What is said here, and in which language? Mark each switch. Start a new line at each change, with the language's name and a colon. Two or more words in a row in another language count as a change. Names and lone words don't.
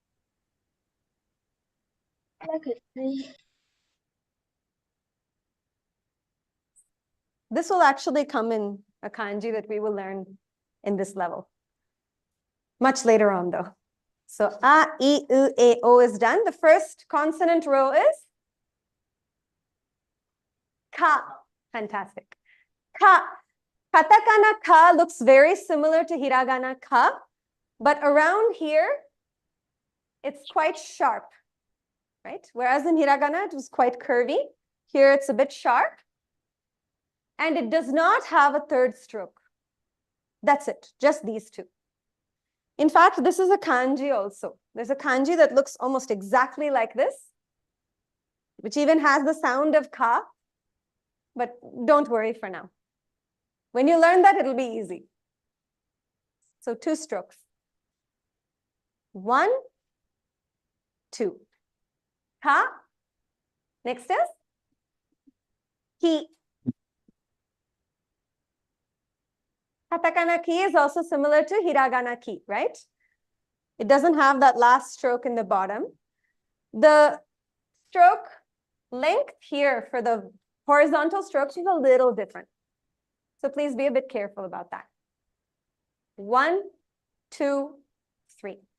English: Like a tree. This will actually come in a kanji that we will learn in this level. Much later on though. So a, I, U, A, O is done. The first consonant row is ka. Fantastic. Ka. Katakana ka looks very similar to hiragana ka, but around here, it's quite sharp, right? Whereas in hiragana, it was quite curvy. Here, it's a bit sharp. And it does not have a third stroke. That's it, just these two. In fact, this is a kanji also. There's a kanji that looks almost exactly like this, which even has the sound of ka, but don't worry for now. When you learn that, it'll be easy. So 2 strokes. 1, 2. Ka. Next is ki. Katakana ki is also similar to hiragana ki, right? It doesn't have that last stroke in the bottom. The stroke length here for the horizontal strokes is a little different. So please be a bit careful about that. 1, 2, 3.